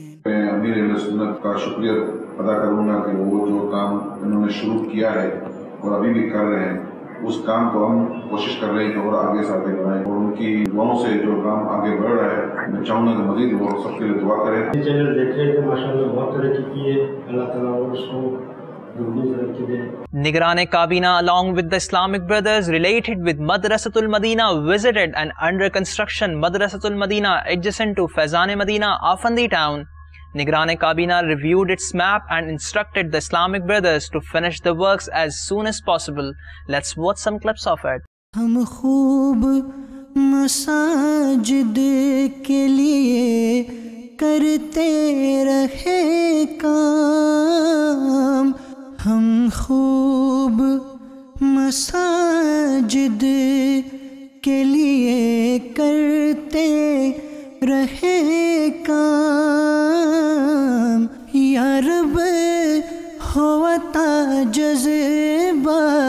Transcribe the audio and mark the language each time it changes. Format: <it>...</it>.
<ur>میں امیر اہل سنت کا شکریہ ادا کروں گا کہ وہ جو کام انہوں نے شروع کیا ہے اور ابھی بھی کر رہے ہیں، اس کام کو ہم کوشش کر رہے ہیں کہ اور آگے سے آگے بڑھائیں، اور ان کی دعاؤں سے جو کام آگے بڑھ رہا ہے میں چاہوں گا کہ مزید وہ سب کے لیے دعا کریں. یہ چینل دیکھ رہے تھے، ماشاءاللہ بہت ترقی کی ہے، اللہ تعالیٰ اور اس کو</ur> <en>Nigran Kabina along with the Islamic brothers related with Madrasatul Madina visited an under construction Madrasatul Madina adjacent to Faizan Madina, Afandi town. Nigran Kabina reviewed its map and instructed the Islamic brothers to finish the works as soon as possible. Let's watch some clips of it.</en> <ur>ہم خوب مساجد کے لیے کرتے رہے کام، ہم خوب مساجد کے لیے کرتے رہے کام، یا رب ہوتا جذبہ</ur>